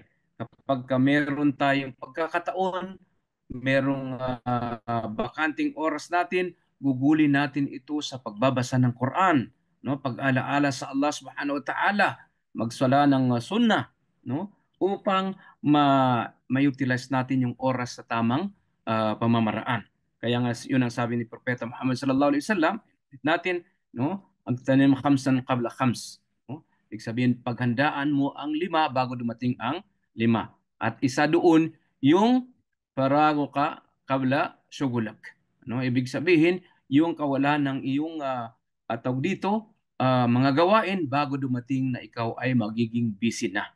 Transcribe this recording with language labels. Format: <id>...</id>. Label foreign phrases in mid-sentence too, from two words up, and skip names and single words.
<tl>Kapag meron tayong pagkakataon, merong bakanting oras natin, gugulin natin ito sa pagbabasa ng Quran, no? Pag-alaala sa</tl> <ar>الله سبحانه وتعالى,</ar> <tl>magsala ng sunnah, no? Upang ma-utilize natin yung oras sa tamang pamamaraan. Kaya nga yun ang sabi ni Propeta Muhammad</tl> <ar>صلى الله عليه وسلم</ar> <tl>natin, no?</tl> <ar>اغتنم خمسا قبل خمس,</ar> <tl>no? Ibig sabihin paghandaan mo ang 5 bago dumating ang 5. At isa doon yung</tl> <ar>فراغك قبل شغلك.</ar> <tl>No? Ibig sabihin yung kawalan ng iyong tawag dito mga gawain bago dumating na ikaw ay magiging busy na.</tl>